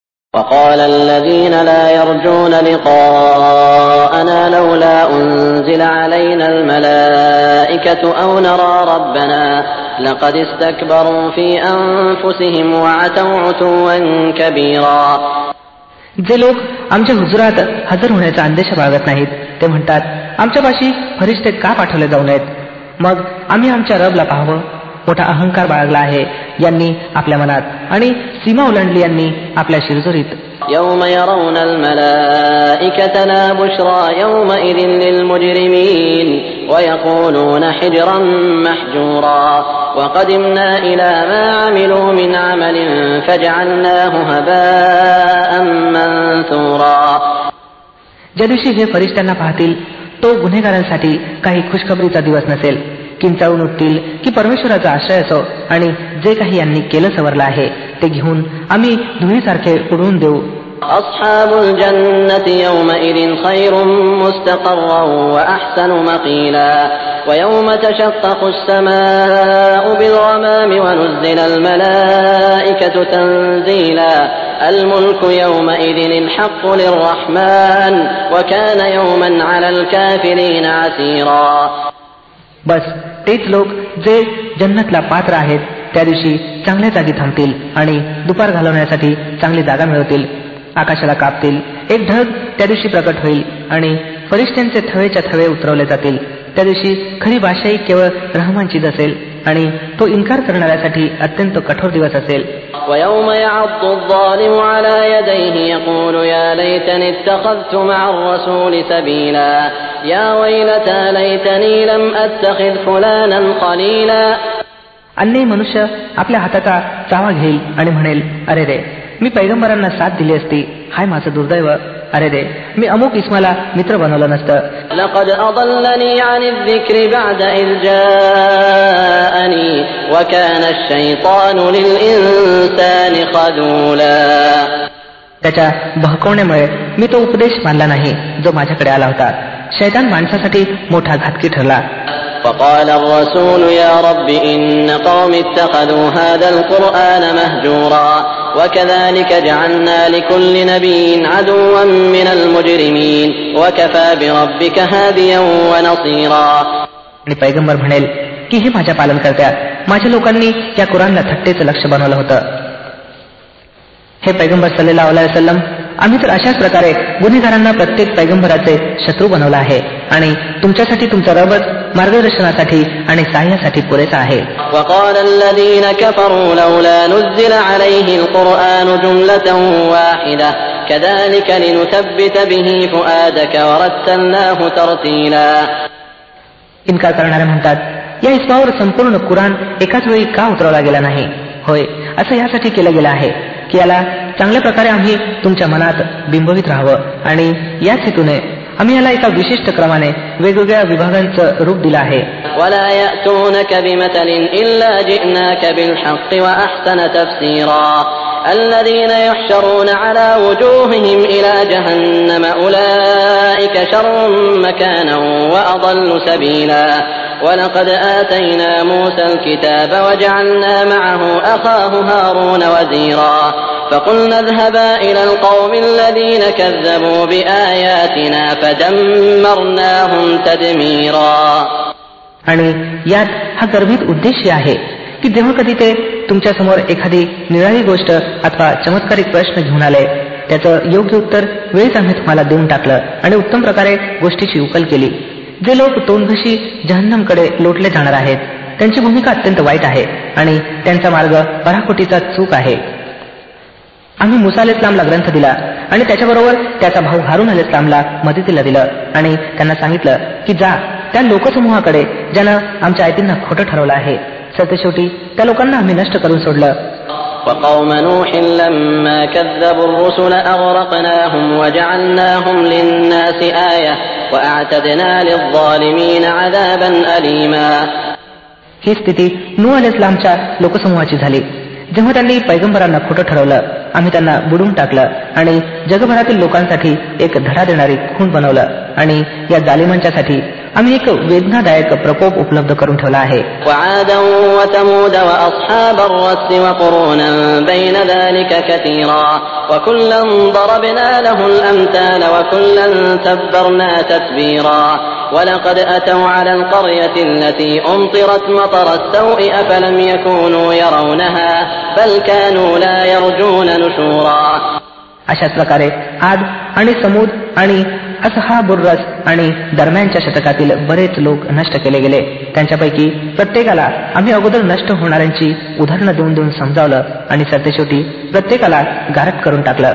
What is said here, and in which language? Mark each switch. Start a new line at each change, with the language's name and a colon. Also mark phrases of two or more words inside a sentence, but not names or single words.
Arabic: وقال الذين لا يرجون لقاءنا لولا أنزل علينا الملائكة أو نرى ربنا لقد استكبروا في أنفسهم وعتوا عتوا كبيرا.
Marathi: जे लोक आमच्या हुजुरात हजर होण्याचा अंदेश बाळगत नाहीत ते म्हणतात, आमच्यापाशी फरिश्ते का पाठवले जाऊ नयेत? मग आम्ही आमच्या रबला पाहावं. मोठा अहंकार बाळगला आहे यांनी आपल्या मनात आणि सीमा ओलांडली यांनी आपल्या शिरजोरीत.
Arabic: يوم يرون الملائكة لا بشرى يومئذ للمجرمين ويقولون حجرا محجورا وقدمنا إلى ما عملوا من عمل فجعلناه هباء منثورا.
Marathi: ज्या दिवशी हे फरिश्त्यांना पाहतील तो गुन्हेगारांसाठी काही खुशखबरीचा दिवस नसेल. किंचाळून उठतील की परमेश्वराचा आश्रय असो आणि जे काही यांनी केलं सवरलं आहे ते घेऊन आम्ही धुळीसारखे उडवून देऊ.
Arabic: أصحاب الجنة يومئذ خير مستقرا وأحسن مقيلا ويوم تشقق السماء بالغمام ونزل الملائكة تنزيلا الملك يومئذ الحق للرحمن وكان يوما على الكافرين عسيرا.
Marathi: बस तेच लोक जे जन्नतला पात्र आहेत त्या दिवशी चांगल्या जागी थांबतील आणि दुपार घालवण्यासाठी चांगली जागा मिळवतील. आकाशाला कापतील. एक ढग त्या दिवशी प्रकट होईल आणि फरिश्त्यांचे थवेच्या थवे उतरवले जातील. त्या दिवशी खरी भाषाही केवळ रहमानचीच असेल आणि तो इन्कार करणाऱ्यासाठी अत्यंत कठोर दिवस असेल.
Arabic: ويوم يعض الظالم على يديه يقول يا ليتني اتخذت مع الرسول سبيلا يا ويلتى ليتني لم أتخذ فلانا خليلا.
Marathi: अन्य मनुष्य आपल्या हाताचा चावा घेईल आणि म्हणेल, अरे रे, मी पैगंबरांना साथ दिली असती. हाय माझं दुर्दैव. अरे रे, मी अमुक इस्माला मित्र बनवलं नसतं.
Arabic: لقد أضلني عن الذكر بعد إذ جاءني وكان الشيطان للإنسان خذولا.
Marathi: त्याच्या बहकवण्यामुळे मी तो उपदेश मानला नाही जो माझ्याकडे आला होता. शैतान माणसासाठी मोठा घातकी ठरला.
Arabic: فقال الرسول يا رب إن قوم اتخذوا هذا القرآن مهجورا وكذلك جعلنا لكل نبي عدوا من المجرمين وكفى بربك هاديا ونصيرا.
Marathi: आणि पैगंबर म्हणेल की हे माझ्या पालनकर्त्या, माझ्या लोकांनी या कुराणला थट्टेचं लक्ष बनवलं होतं. हे पैगंबर
Arabic: صلى الله عليه وسلم,
Marathi: आम्ही तर अशाच प्रकारे गुन्हेगारांना प्रत्येक पैगंबराचे शत्रू बनवला आहे आणि तुमच्यासाठी तुमचा रबच मार्गदर्शनासाठी आणि सहाय्यासाठी पुरेसा आहे.
Arabic: وقال الذين كفروا لولا نزل عليه القرآن جملة واحدة كذلك لنثبت به فؤادك ورتلناه ترتيلا.
Marathi: इन्कार करणारे म्हणतात, या इस्मावर संपूर्ण कुराण एकाच वेळी का उतरवला गेला नाही? होय, असं यासाठी केलं गेलं आहे की याला चांगल्या प्रकारे आम्ही तुमच्या मनात बिंबवित राहावं आणि याच हेतूने आम्ही याला एका विशिष्ट क्रमाने वेगवेगळ्या विभागांचं रूप दिलं आहे.
Arabic: ولا يأتونك بمثل إلا جئناك بالحق وأحسن تفسيرا الذين يحشرون على وجوههم إلى جهنم أولئك شر مكانا وأضل سبيلا ولقد آتينا موسى الكتاب وجعلنا معه أخاه هارون وزيرا فقلنا اذهبا إلى القوم الذين كذبوا بآياتنا فدمرناهم تدميرا.
Marathi: आणि यात हा गर्भित उद्देश आहे की जेव्हा कधी ते तुमच्या समोर एखादी निराळी गोष्ट अथवा चमत्कारिक प्रश्न घेऊन आले त्याचं योग्य उत्तर वेळीच आम्ही तुम्हाला देऊन टाकलं आणि उत्तम प्रकारे गोष्टीची उकल केली. जे लोक तोंडघशी जहन्नमकडे लोटले जाणार आहेत त्यांची भूमिका अत्यंत वाईट आहे आणि त्यांचा मार्ग पराकोटीचा चूक आहे. आम्ही मुसा अलैहिस्सलामला ग्रंथ दिला आणि त्याच्याबरोबर त्याचा भाऊ हारून अलैहिस्सलामला मदतीला दिलं आणि त्यांना सांगितलं की जा त्या लोकसमूहाकडे ज्यानं आमच्या आयतींना खोटं ठरवलं आहे. सरतेशेवटी त्या लोकांना आम्ही नष्ट करून सोडलं.
Arabic: وقوم نوح لما كذبوا الرسل أغرقناهم وجعلناهم للناس آية وأعتدنا للظالمين عذابا أليما.
Marathi: ही स्थिती नूह अलैहिस्सलामच्या लोकसमूहाची झाली. जेव्हा त्यांनी पैगंबरांना खोटं ठरवलं आम्ही त्यांना बुडवून टाकलं आणि जगभरातील लोकांसाठी एक धडा देणारी खूण बनवलं आणि या जालिमांच्यासाठी आम्ही एक वेदनादायक प्रकोप उपलब्ध करून ठेवला आहे.
Arabic: وعادا وثمود وأصحاب الرس وقرونا بين ذلك كثيرا وكلا ضربنا له الأمثال وكلا تبرنا تتبيرا ولقد أتوا على القرية التي أمطرت مطر السوء أفلم يكونوا يرونها بل كانوا لا يرجون نشورا.
Marathi: अशाच प्रकारे आद आणि समूद आणि असहाबुर रस आणि दरम्यानच्या शतकातील बरेच लोक नष्ट केले गेले. त्यांच्यापैकी प्रत्येकाला आम्ही अगोदर नष्ट होणाऱ्यांची उदाहरणं देऊन देऊन समजावलं आणि सरतेशेवटी प्रत्येकाला गारट करून टाकलं.